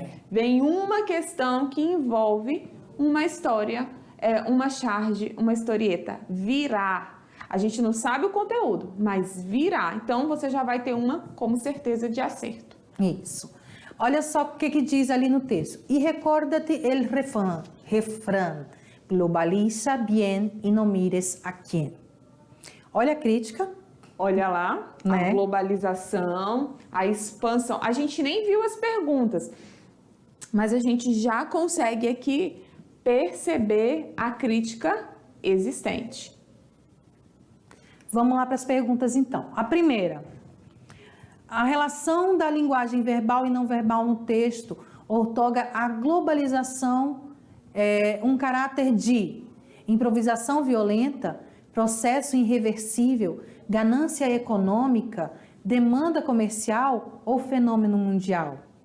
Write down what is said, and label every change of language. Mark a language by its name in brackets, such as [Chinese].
[Portuguese] Vem uma questão que envolve uma história, uma charge, uma historieta. Virar. A gente não sabe o conteúdo, mas virar. Então, você já vai ter uma como certeza de acerto. Isso. Olha só o que diz ali no texto. [Spanish] E recuerda-te el refrán. Globaliza bien y no mires a quién. [Portuguese] Olha a crítica. Olha lá, né? A globalização, a expansão. A gente nem viu as perguntas, mas a gente já consegue aqui perceber a crítica existente. Vamos lá para as perguntas então. A primeira, a relação da linguagem verbal e não verbal no texto outorga a globalização um caráter de improvisação violenta, processo irreversível, ganância econômica, demanda comercial ou fenômeno mundial?